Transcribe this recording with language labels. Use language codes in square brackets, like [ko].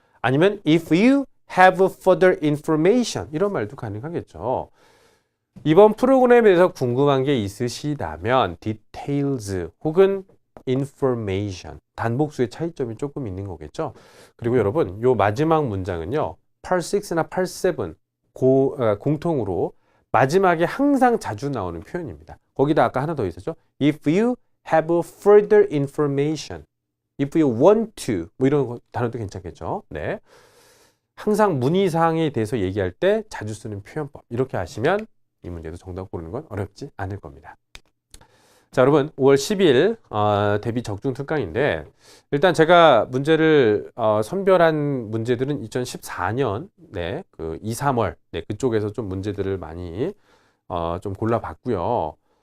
[ko] 아니면 [en] if you have further information. [ko] 이런 말도 가능하겠죠. 이번 프로그램에 대해서 궁금한 게 있으시다면 details 혹은 information. 단복수의 차이점이 조금 있는 거겠죠. 그리고 여러분, 요 마지막 문장은요. part 6나 part 7 공통으로 마지막에 항상 자주 나오는 표현입니다. 거기다 아까 하나 더 있었죠. [en] If you have further information. If you want to. [ko] 뭐 이런 단어도 괜찮겠죠. 네. 항상 문의사항에 대해서 얘기할 때 자주 쓰는 표현법. 이렇게 하시면 이 문제도 정답 고르는 건 어렵지 않을 겁니다. 자, 여러분 5월 10일 대비 적중 특강인데 일단 제가 문제를 선별한 문제들은 2014년 네, 그 2, 3월 네, 그쪽에서 좀 문제들을 많이 좀 골라봤고요.